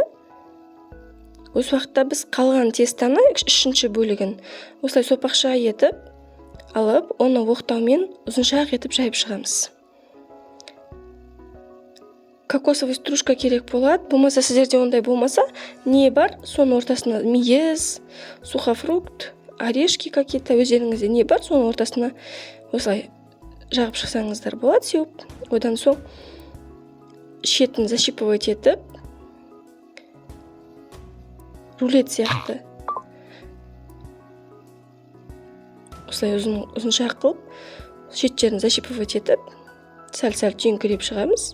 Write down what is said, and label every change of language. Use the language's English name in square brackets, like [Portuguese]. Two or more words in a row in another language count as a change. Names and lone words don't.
[Kazakh] Осы уақытта біз қалған тестаны 3-ші бөлігін осылай сопақша етіп алып, оны оқтаумен ұзыншақ етіп жайып шығамыз. [Russian] Кокосовый стружка [Kazakh] керек болады. Болмаса сіздерде ондай болмаса, не бар? Соның ортасына мейіз, сухофрукт, [Russian] орешки какие-то, [Kazakh] өздеріңізде не бар? Соның ортасына осылай жағып шықсаңыздар болады, сеуіп. Одан соң шетін защипывать етіп, рулет сияқты осылай ұзыншақ қылып, шеттерін защипывать етіп, сәл-сәл түйіңкіреп шығамыз.